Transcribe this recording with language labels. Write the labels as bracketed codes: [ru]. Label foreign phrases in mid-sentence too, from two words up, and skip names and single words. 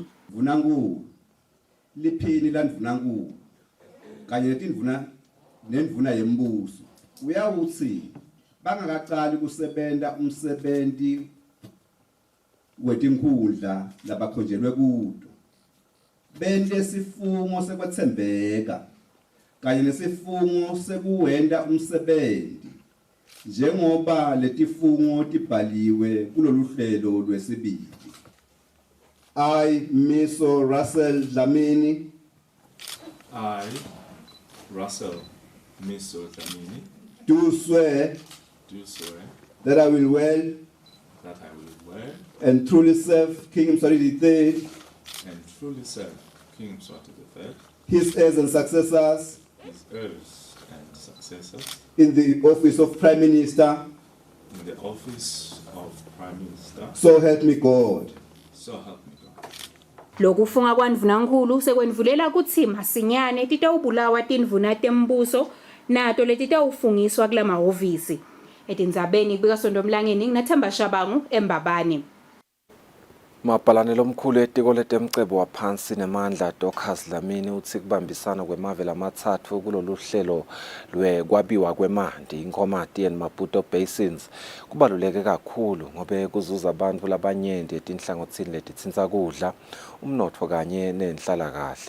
[ss] Mvunankulu liphini landvunankulu kanye nendvuna yembuso uyawuthi bangakaqali kusebenta umsebenzi wetinkhundla labakhonjelwe kudo bente sifungo sekwethembeka kanye nesifungo sekuwenda umsebenzi njengoba letifungo tibhaliwe kulolu hlelo lwesibili. [en] I, Miso Russell Dlamini. I, Russell Miso Dlamini. Do swear. That I will well. And truly serve King Mswati III. His heirs and successors. In the office of Prime Minister. So help me God. [ss] Lokufunga kwandvunankulu sekwendvulela kutsi masinyane titawubulawa tindvuna tembuso nato letitawufungiswa kula mahhovisi. Etindzabeni kubika Sondomlangeni nginaThemba Shabangu eMbabane. Mabhalane lomkhulu etiko letemcebo waphansi nemandla Dorcas Dlamini uthi kubambisana kwemave lamathathu kulolu hlelo lwekwabiwa kwemanti iNkomati and Maputo basins kubaluleke kakhulu ngobe kuzuza abantu labanyenti etinhlangothini letitsinza kudla umnotfo kanye nenhlalakahle.